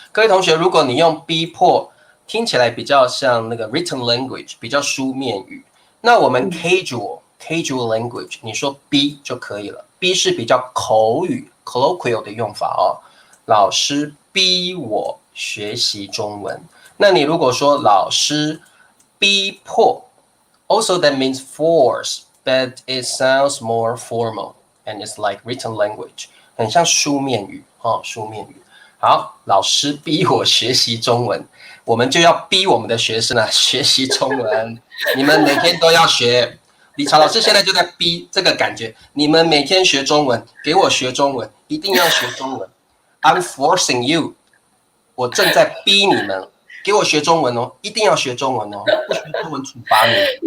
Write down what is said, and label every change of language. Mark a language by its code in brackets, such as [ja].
[zh] 各位同学，如果你用逼迫，听起来比较像那个 [en] written language， [zh] 比较书面语。那我们 [en] casual language， [zh] 你说逼就可以了。逼是比较口语 colloquial 的用法老师逼我学习中文。那你如果说老师逼迫 [en] ，also that means force, but it sounds more formal and it's like written language， [zh] 很像书面语书面语。好，老师逼我学习中文，我们就要逼我们的学生学习中文。你们每天都要学。理查老师现在就在逼这个感觉，你们每天学中文，给我学中文，一定要学中文。 [en] I'm forcing you， [zh] 我正在逼你们，给我学中文一定要学中文不学中文处罚你。